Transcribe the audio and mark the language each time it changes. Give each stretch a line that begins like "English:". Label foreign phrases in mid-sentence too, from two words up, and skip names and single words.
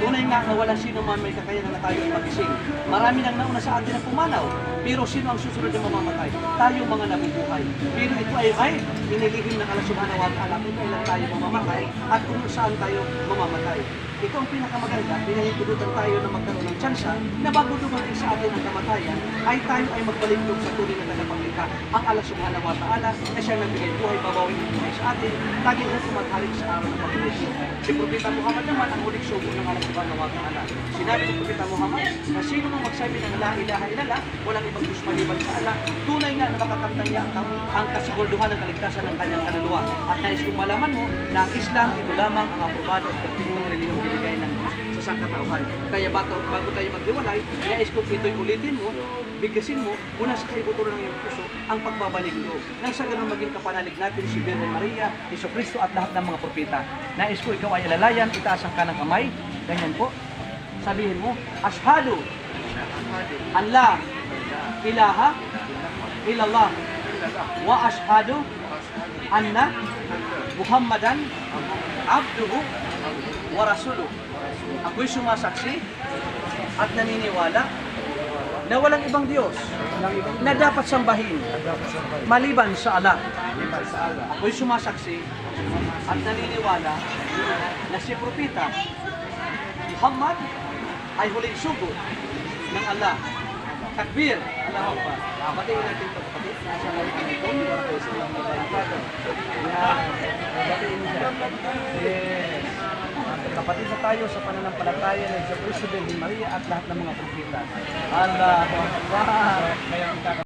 Filipino: nga na wala sino man may kakayanan na tayo magising. Marami nang nauna sa atin na pumanaw. Pero sino ang susunod na mamamatay? Tayo mga nabubuhay. Pero ito ay inilihim ng Allah
Arabic: سبحانه وتعالى
Filipino: kung kailan tayo mamamatay at kung saan tayo mamamatay. Ito ang pinakamaganda, pinahintulutan tayo na magkaroon ng tsansa na bago dumating sa atin ang kamatayan, ay tayo ay magbalingkod sa tunay na tagapaglikha, ang Allah
Arabic: سبحانه وتعالى
Filipino: na siyang nagbigay buhay, babawin ng buhay sa atin, lagi na tumatalik sa araw ng pagbuhay. Si Propeta Muhammad naman ang huling sugo ng Allah
Arabic: سبحانه وتعالى.
Filipino: Sinabi ng Propeta Muhammad na sino mang magsabi ng
Arabic: لا إله إلا الله,
Filipino: walang ibang Diyos maliban sa Allah, tunay nga na makakamtan niya ang kasigurduhan ng kaligtasan ng kanyang kaluluwa. At nais kong malaman mo na ang Islam, ito lamang ang aprobado at perpektong relihiyong binigay ng Diyos sa sangkatauhan. Kaya bago tayo maghiwalay, nais kong ito'y ulitin mo, bigkasin mo, muna sa kaibuturan ng iyong puso, ang pagbabalik loob. Nang sa ganun maging kapanalig natin si Virgen Maria, Jesucristo at lahat ng mga propeta. Nais ko ikaw ay alalayan, itaas ang kanang kamay, ganyan po. Sabihin mo,
Arabic: أشهد أن لا إله إلا الله وأشهد أن محمدا عبده ورسوله.
Filipino: Ako'y sumasaksi at naniniwala na walang ibang Diyos na dapat sambahin maliban sa Allah. Ako'y sumasaksi at naniniwala na si Propeta Muhammad ay huling sugo ng Allah.
Arabic: تكبير! الله أكبر.
Filipino: Batiin natin ito.
Arabic: السلام عليكم ورحمة الله وبركاته.
Filipino: Batiin niya. Yes. Kapatid na tayo sa pananampalataya ng Jesucristo, Virgen Maria at lahat ng mga propeta.
Arabic: الله أكبر.